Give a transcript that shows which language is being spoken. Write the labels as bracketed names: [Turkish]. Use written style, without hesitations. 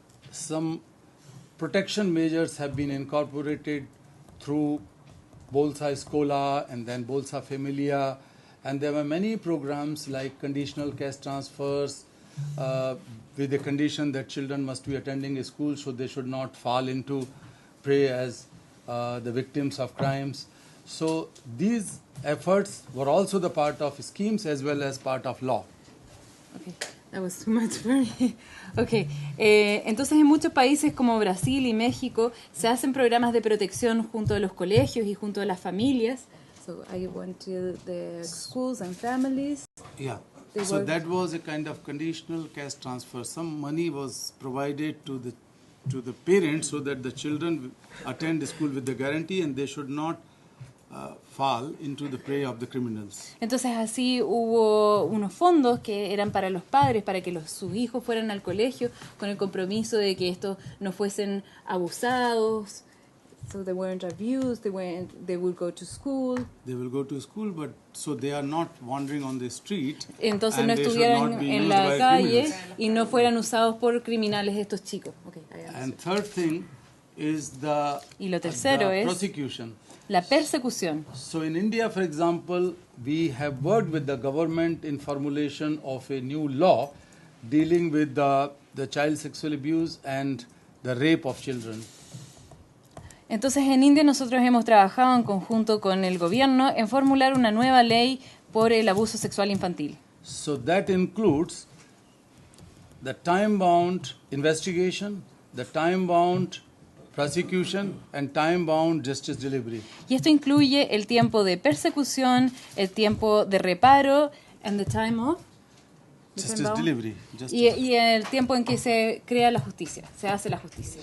[English] some protection measures have been incorporated through Bolsa Escola and then Bolsa Familia, and there were many programs like conditional cash transfers with the condition that children must be attending a school, so they should not fall into prey as the victims of crimes. So these efforts were also the part of schemes as well as part of law. Okay. That was too much for me. Okay. [Spanish] Entonces en muchos países como Brasil y México se hacen programas de protección junto a los colegios y junto a las familias. [English] So I went to the schools and families. Yeah. So that was a kind of conditional cash transfer. Some money was provided to the parents so that the children attend the school with the guarantee and they should not fall into the prey of the criminals. [Spanish] Entonces así hubo unos fondos que eran para los padres, para que sus hijos fueran al colegio con el compromiso de que estos no fuesen abusados. [English] So they weren't abused, they would go to school. They will go to school, but so they are not wandering on the street. [Spanish] Entonces no estuvieran en la calle y no fueran usados por criminales estos chicos. [English] Okay, and third thing is the prosecution. [Spanish] La persecución. [English] So in India, for example, we have worked with the government in formulation of a new law dealing with the child sexual abuse and the rape of children. [Spanish] Entonces en India nosotros hemos trabajado en conjunto con el gobierno en formular una nueva ley por el abuso sexual infantil. [English] So that includes the time-bound investigation, the time-bound prosecution and time-bound justice delivery. [Spanish] Y esto incluye el tiempo de persecución, el tiempo de reparo, [English] and the time of justice delivery. [Spanish] Y el tiempo en que se crea la justicia, se hace la justicia.